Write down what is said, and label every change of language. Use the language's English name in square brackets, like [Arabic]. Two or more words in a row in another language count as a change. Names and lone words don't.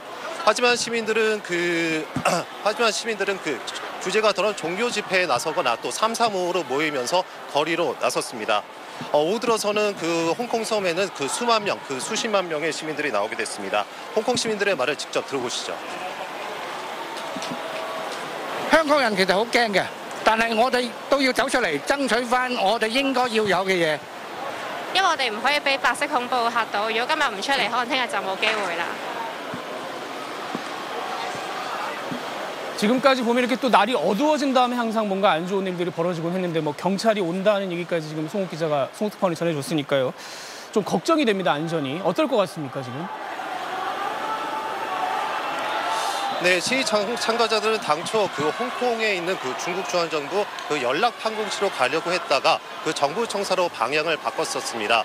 [Korean] 하지만 시민들은 규제가 더러운 종교 집회에 나서거나 또 335로 모이면서 거리로 나섰습니다. 오후 들어서는 홍콩 섬에는 수만 명, 수십만 명의 시민들이 나오게 됐습니다. 홍콩 시민들의 말을 직접 들어보시죠. [Cantonese] 香港人其實好驚嘅，但係我哋都要走出嚟爭取返我哋應該要有嘅嘢。因為我哋唔可以俾白色恐怖嚇到，如果今日唔出嚟，可能聽日就冇機會啦。 [Korean] 지금까지 보면 이렇게 또 날이 어두워진 다음에 항상 뭔가 안 좋은 일들이 벌어지곤 했는데 경찰이 온다는 얘기까지 지금 송욱 특파원이 전해줬으니까요. 좀 걱정이 됩니다, 안전이. 어떨 것 같습니까, 지금? 네, 시위 참가자들은 당초 홍콩에 있는 중국 중앙정부 연락 판공시로 가려고 했다가 정부 청사로 방향을 바꿨었습니다.